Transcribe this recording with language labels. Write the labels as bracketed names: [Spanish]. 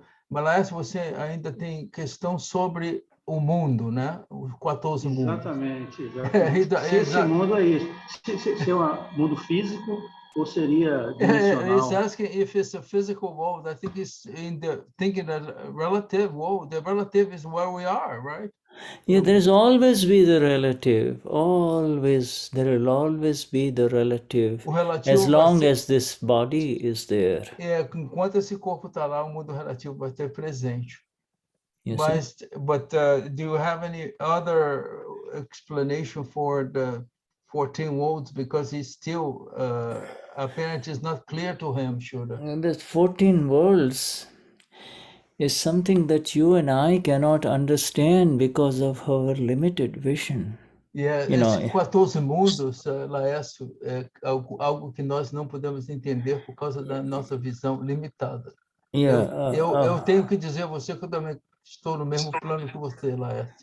[Portuguese] Mas você ainda tem questão sobre o mundo, né? Os 14 mundos. Exatamente. Se esse mundo é isso, se é um mundo físico ou seria dimensional? [English] He's asking if it's a physical world. I think he's thinking that relative world. The relative is where we are, right? Yeah, there's always be the relative. Always, there will always be the relative. As long as this body is there. [Portuguese] Enquanto esse corpo está lá, o mundo relativo vai ter presente. [English] But do you have any other explanation for the 14 worlds? Because he's still apparently it's not clear to him, Shuddha. The 14 worlds is something that you and I cannot understand because of our limited vision. [Portuguese] Esses 14 mundos, Laércio, é algo que nós não podemos entender por causa da nossa visão limitada. Eu tenho que dizer a você que eu também estou no mesmo plano que você, Laércio.